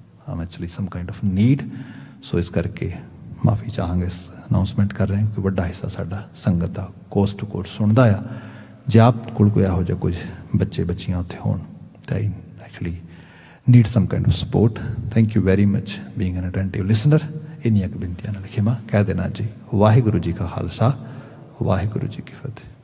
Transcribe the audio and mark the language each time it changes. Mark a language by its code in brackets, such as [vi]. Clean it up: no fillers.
[en] Am actually some kind of need. [pa] ਸੋ ਇਸ ਕਰਕੇ ਮਾਫੀ ਚਾਹਾਂਗੇ, ਇਸ ਅਨਾਊਂਸਮੈਂਟ ਕਰ ਰਹੇ ਹਾਂ ਕਿ ਵੱਡਾ ਹਿੱਸਾ ਸਾਡਾ ਸੰਗਤ ਦਾ ਕੋਸਟ ਟੂ ਕੋਸਟ ਸੁਣਦਾ ਆ। ਜੇ ਆਪ ਕੋਲ ਕੋਈ ਇਹੋ ਜਿਹਾ ਕੁਝ ਬੱਚੇ ਬੱਚੀਆਂ ਉੱਥੇ ਹੋਣ ਤਾਂ [en] actually need some kind of support. Thank you very much being an attentive listener. [pa] ਇੰਨੀਆਂ ਕੁ ਬੇਨਤੀਆਂ ਨਾਲ ਖਿਮਾ ਕਹਿ ਦੇਣਾ ਜੀ। ਵਾਹਿਗੁਰੂ ਜੀ ਕਾ ਖਾਲਸਾ, ਵਾਹਿਗੁਰੂ ਜੀ ਕੀ ਫਤਿਹ।